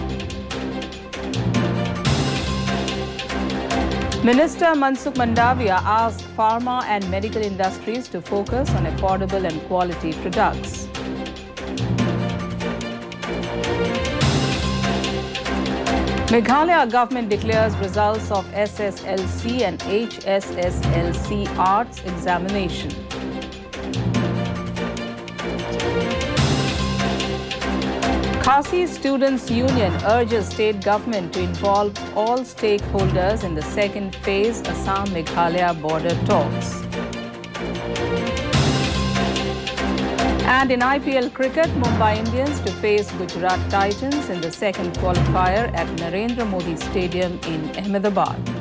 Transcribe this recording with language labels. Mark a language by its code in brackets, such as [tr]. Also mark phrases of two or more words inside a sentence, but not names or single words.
[en] Minister Mansukh Mandavia asked pharma and medical industries to focus on affordable and quality products. Meghalaya government declares results of SSLC and HSSLC arts examination. Khasi Students' Union urges state government to involve all stakeholders in the second phase Assam-Meghalaya border talks. And in IPL cricket, Mumbai Indians to face Gujarat Titans in the second qualifier at Narendra Modi Stadium in Ahmedabad.